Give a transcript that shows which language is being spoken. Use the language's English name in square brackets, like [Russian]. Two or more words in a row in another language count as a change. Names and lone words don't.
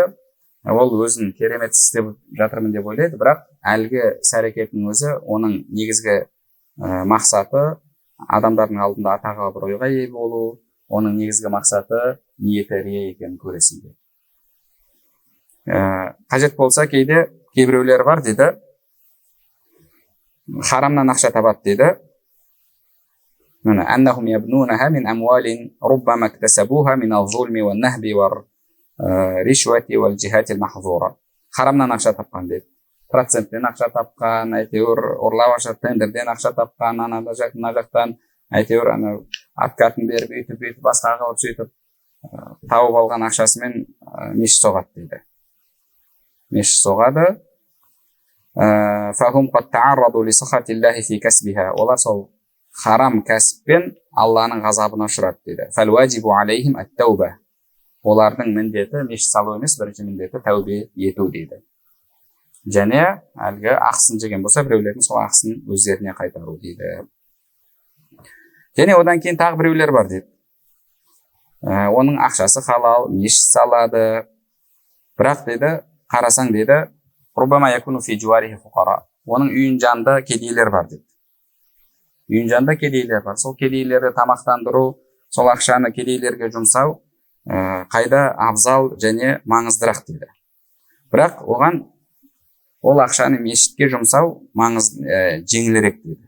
[Kazakh] Ол өзін керемет істеп жатырмын деп ойлайды, бірақ әлгі іс-әрекетінің өзі оның негізгі мақсаты адамдардың алдында атаға бір ойға ие болу, оның негізгі мақсаты ниеті рия екенін көресің. Қажет болса кейде кейбіреулер бар дейді, харамнан ақша табады дейді. [Arabic] أنهم يبنونها من أموال ربما اكتسبوها من الظلم والنهب والرشوة والجهات المحظورة. [Kazakh] Харамнан ақша тапқан дейді. Проценттен ақша тапқан, әйтеуір ұрлап ақша, тендерден ақша тапқан, мына жақтан әйтеуір откатын беріп, үйтіп, басқа қылып сөйтіп тауып алған ақшасымен мешіт соғады дейді. Мешіт соғады. [Arabic] فهم قد تعرضوا لسخط الله في كسبها. [Kazakh] Олар сол харам кәсіппен Алланың ғазабына ұшырады дейді. [Arabic] فالواجب عليهم التوبة. [Kazakh] Олардың міндеті мешіт салу емес, бірінші міндеті тәубе ету дейді. Және әлгі ақысын жеген болса, біреулердің сол ақысын өздеріне қайтару дейді. Және одан кейін тағы біреулер бар дейді. Оның ақшасы халал, мешіт салады. Бірақ дейді, қарасаң дейді, [Arabic] ربما يكون في جواره فقراء. [Kazakh] Оның үйін жанында кедейлер бар дейді. Үйін жанында кедейлер бар. Сол кедейлерді тамақтандыру, сол ақшаны кедейлерге жұмсау қайда абзал және маңыздырақ дейді. Бірақ оған ол ақшаны мешітке жұмсау жеңілірек дейді.